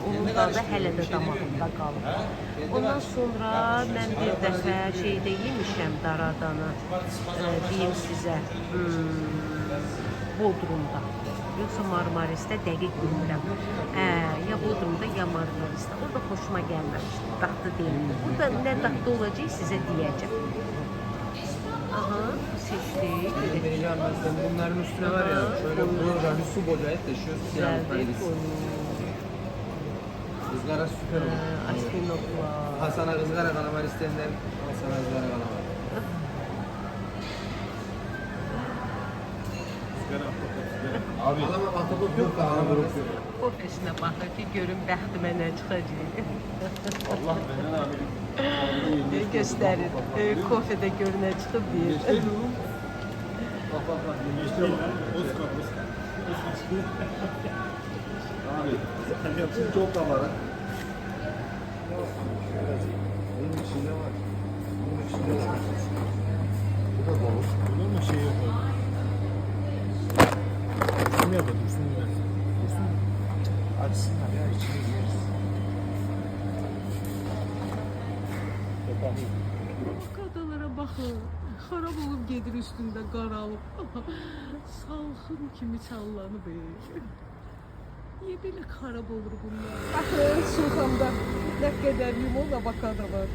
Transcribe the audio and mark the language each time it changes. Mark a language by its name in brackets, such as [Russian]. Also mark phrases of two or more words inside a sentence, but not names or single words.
[Azerbaijani] Onun dadı hələ də damağımda qalıb. Ondan sonra mən bir dəfə şeydə yemişəm daradanı, deyim sizə, Bodrumda. Yoxsa Marmaris'te dəqiq bilmirəm. Ya Bodrumda, ya Marmaris'te. O da xoşuma gəlməmişdi, dadlı deyildi. Bu da nə dadlı olacaq sizə deyəcəm. Aha, [Turkish] seçtik. Vereceğim ben sana. Bunların üstüne var ya, şöyle böyle su bocayıp da şu siyah koyuyoruz. Izgara süper olur. Asminoklar. Hasan'a ızgara kalamar isteyenler, Hasan'a ızgara kalamar. Abi adama ahtapot yok da kalamar yok. [Azerbaijani] Kofesine baxır ki, görün bəxtimə nə çıxacaq. [Turkish] Allah benden abi. [Azerbaijani] Göstərir. Kofede görün nə çıxıb deyir. [Turkish] Bak bak bak. Oscar. Abi. Hepsi çok da var. Bunun içinde var. Bunun içinde var. Bu da balık. Bunun mu şey yok? Şunu yapalım. Dursun. Açsınlar ya içine yeriz. [Azerbaijani] Qadalara baxın. Xarab olub gedir üstündə qaralıb. Salxım kimi çallanıb. Niyə belə xarab olur bunlar? Baxın, Sulxamda nə qədər limon avokado var.